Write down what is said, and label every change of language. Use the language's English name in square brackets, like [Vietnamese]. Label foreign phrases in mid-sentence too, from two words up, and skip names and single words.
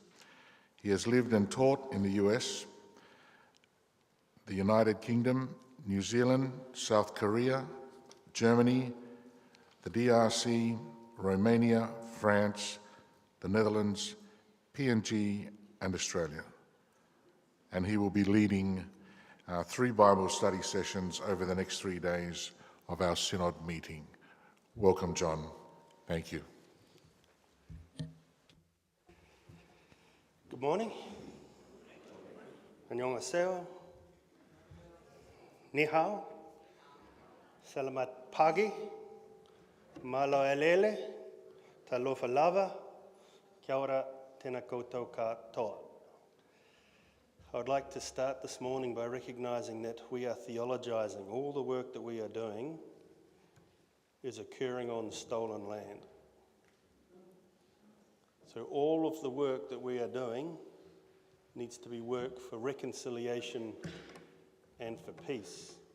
[English] He has lived and taught in the US, the United Kingdom, New Zealand, South Korea, Germany, the DRC, Romania, France, the Netherlands, PNG, and Australia. And he will be leading 3 Bible study sessions over the next 3 days of our Synod meeting. Welcome, John. Thank you. Good morning. [Korean] 안녕하세요. [Chinese] 你好. [Indonesian] Selamat pagi. [Tongan] Malo elele. [Samoan] Talofa lava. [Māori] Kia ora tēnā koutou katoa. [English] I would like to start this morning by recognising that we are theologising. All the work that we are doing is occurring on stolen land. So all of the work that we are doing needs to be work for reconciliation and for peace.